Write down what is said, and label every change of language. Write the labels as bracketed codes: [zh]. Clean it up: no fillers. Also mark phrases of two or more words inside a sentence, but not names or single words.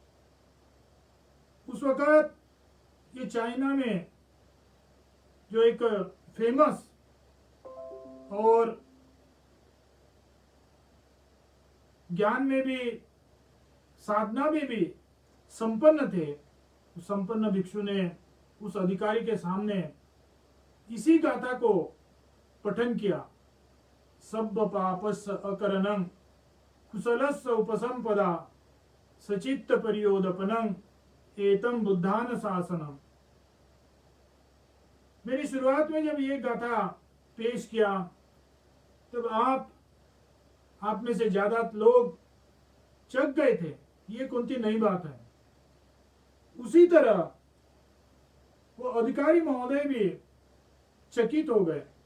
[hi] उस वक्त ये चाइना में जो एक फेमस और ज्ञान में भी साधना में भी संपन्न थे, उस संपन्न भिक्षु ने उस अधिकारी के सामने इसी गाथा को पठन किया। [pi] सब पापस अकरणं कुशलस्य उपसंपदा सचित्त परियोदपनं एतम बुद्धान शासनम। [hi] मेरी शुरुआत में जब ये गाथा पेश किया तब आप में से ज्यादा लोग चक गए थे, ये कौन सी नई बात है। उसी तरह वो अधिकारी महोदय भी चकित हो गए।